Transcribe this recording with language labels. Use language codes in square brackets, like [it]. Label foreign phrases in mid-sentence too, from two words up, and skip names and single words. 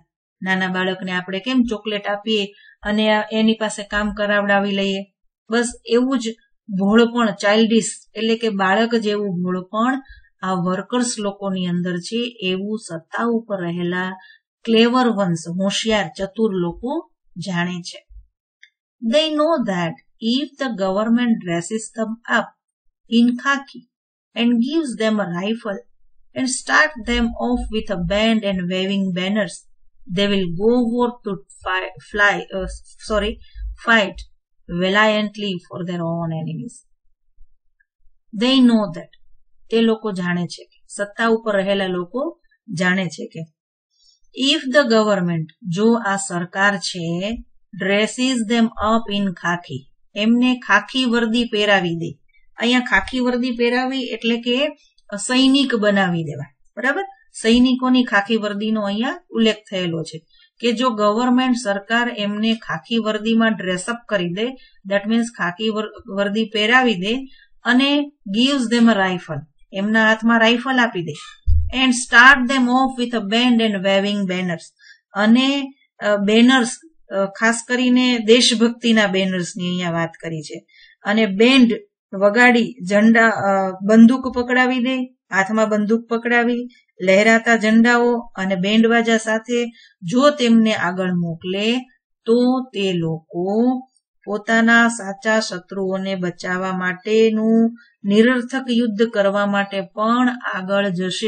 [gu] નાના બાળકને આપણે કેમ ચોકલેટ આપીએ અને એની પાસે કામ કરાવડાવી લઈએ, બસ એવું જ ભોળપણ, ચાઇલ્ડિશ એટલે કે બાળક જેવું ભોળપણ આ વર્કર્સ લોકોની અંદર છે. એવું સત્તા ઉપર રહેલા [en] clever ones, [gu] હોશિયાર, ચતુર લોકો જાણે છે. [en] They know that if the government dresses them up in khaki and gives them a rifle and start them off with a band and waving banners, they will go forth to fight valiantly for their own enemies. They know that, [gu] તે લોકો જાણે છે, સત્તા ઉપર રહેલા લોકો જાણે છે કે [en] if the government, [gu] જો આ સરકાર છે, [en] dresses them up in khaki, [gu] એમને ખાખી વર્દી પહેરાવી દે. અહીંયા ખાખી વર્દી પહેરાવી એટલે કે સૈનિક બનાવી દેવા. બરાબર, સૈનિકોની ખાખી વર્દીનો અહીંયા ઉલ્લેખ થયેલો છે કે જો ગવર્મેન્ટ, સરકાર એમને ખાખી વર્દીમાં ડ્રેસઅપ કરી દે, [en] that means [gu] ખાખી વર્દી પહેરાવી દે અને [en] gives them a rifle, [gu] એમના હાથમાં રાઇફલ આપી દે, [en] and start them off with a band and waving banners, [gu] અને બેનર્સ, ખાસ કરીને દેશભક્તિના બેનર્સની અહીંયા વાત કરી છે, અને બેન્ડ વગાડી, ઝંડા, બંદૂક પકડાવી દે, હાથમાં બંદૂક પકડાવી, લહેરાતા ઝંડાઓ અને બેન્ડવાજા સાથે જો તેમને આગળ મોકલે તો તે લોકો પોતાના સાચા શત્રુઓને બચાવવા માટેનું નિરર્થક યુદ્ધ કરવા માટે પણ આગળ જશે.